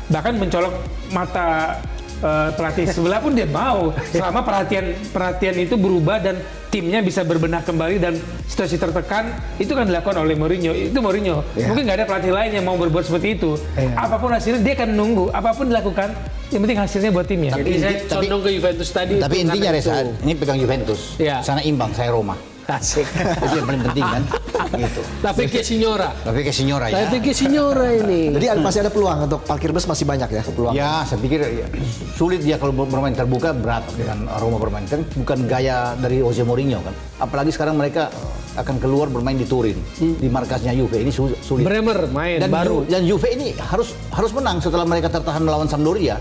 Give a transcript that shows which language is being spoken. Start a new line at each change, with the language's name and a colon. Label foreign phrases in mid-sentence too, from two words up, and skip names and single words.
Indonesian: bahkan mencolok mata pelatih sebelah pun dia mau selama perhatian itu berubah dan timnya bisa berbenah kembali dan situasi tertekan itu kan dilakukan oleh Mourinho. Itu Mourinho. Mungkin nggak ada pelatih lain yang mau berbuat seperti itu. Apapun hasilnya dia akan nunggu, apapun dilakukan yang penting hasilnya buat timnya. Jadi saya condong ke Juventus tadi. Tapi itu intinya karena Reza, itu. ini pegang Juventus. Iya. Sana imbang, saya Roma. Asik. Itu yang paling penting kan. Gitu. La vecchia signora. Tapi ke Signora La ya. vecchia signora ini. Jadi masih ada peluang untuk parkir bus, masih banyak ya peluang. Ya, saya pikir ya, sulit dia kalau bermain terbuka, berat dengan Roma bermain. Kan bukan gaya dari Jose Mourinho kan. Apalagi sekarang mereka akan keluar bermain di Turin, di markasnya Juve. Ini sulit. Bremer main Dan baru. dan Juve ini harus menang setelah mereka tertahan melawan Sampdoria.